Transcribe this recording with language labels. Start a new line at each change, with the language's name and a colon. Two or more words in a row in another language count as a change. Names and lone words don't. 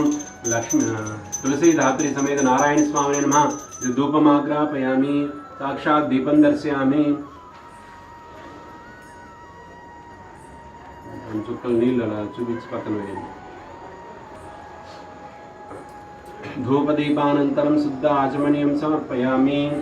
Sanskrit: लक्ष्मी तुलसी धात्री समेत नारायण स्वामिने नमः। धूपमाग्रापयामि साक्षात् दीपं दर्शयामि।
Telugu: చుక్కలు నీళ్ళు అలా చూపించి పక్కన వేయండి।
Sanskrit: धूपदीपानन्तरं शुद्ध आचमनीयं समर्पयामि।